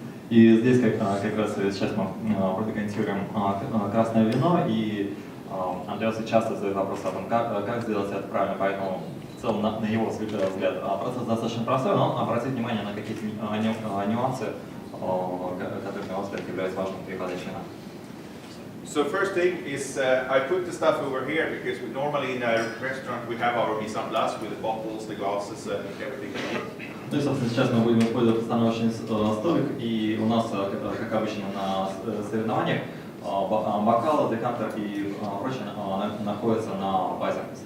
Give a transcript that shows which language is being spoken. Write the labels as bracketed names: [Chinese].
[Russian] И здесь как раз сейчас мы продекантируем красное вино, и Андреас часто задает вопрос о том, как сделать это правильно, поэтому в целом на его взгляд процесс достаточно простой, но обратить внимание на какие-то нюансы, которые, на его взгляд, являются важными при подаче вина. [English] So first thing is I put the stuff over here because normally in a restaurant we have our mise en place with the bottles, the glasses and everything. [Russian] Ну и, собственно, сейчас мы будем использовать постановочный столик, и у нас, как обычно на соревнованиях, бокалы, декантер и прочее находятся на базе.